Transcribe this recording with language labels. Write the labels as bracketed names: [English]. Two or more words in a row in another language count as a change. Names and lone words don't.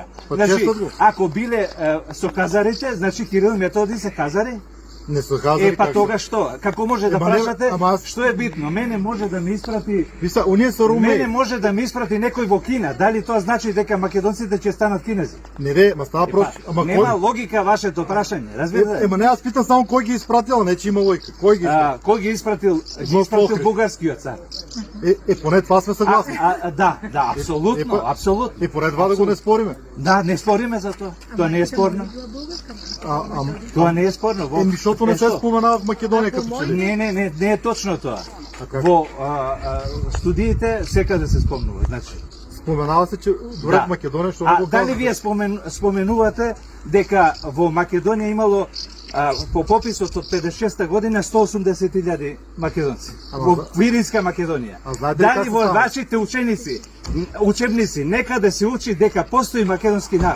[Macedonian] Значи, ако биле со казарите, значи Кирил и Методи се казари? [Bulgarian] Не са казали [Macedonian] Па [Bulgarian] как [Macedonian] тога што? Како може да [Bulgarian] Ема не, [Macedonian] прашате? [Bulgarian] ама аз- [Macedonian] Што е битно? Мене може да ми испрати Виса, оние са румеи. Мене може да ми испрати некој во Кина. Дали тоа значи дека македонците ќе станат кинези? [Bulgarian] Не, ма става просто... Ама [Macedonian] Нема [Bulgarian] кой... [Macedonian] логика вашето прашање, разбирате? [Bulgarian] Ема не, аз питам само кой ги изпратил, а не че има логика. Кой ги изпратил? [Macedonian] Кој ги испратил? Ги Во испратил Охрид. бугарскиот цар. [Bulgarian] Поне това сме съгласни. [Macedonian] Да, апсолутно, апсолутно. [Bulgarian] Поне това да го не спориме. [Macedonian] Да, не спориме за тоа. Тоа не е спорно. Тоа не е спорно. [Bulgarian] Защото не се споменава в Македония като че ли. [Macedonian] Не е точно тоа. [Bulgarian] как? [Macedonian] Во студиите секаде се спомнува, значи. [Bulgarian] Споменава се, че добре в Македония, що не го [Macedonian] дали [Bulgarian] казвате? [Macedonian] вие споменувате дека во Македонија имало по пописот од 56-та година 180.000 македонци. Во Виринска Македонија. [Bulgarian] знаете ли как [Macedonian] Дали [Bulgarian] се [Macedonian] во [Bulgarian] става? [Macedonian] вашите учебници некаде се учи дека постои македонски народ?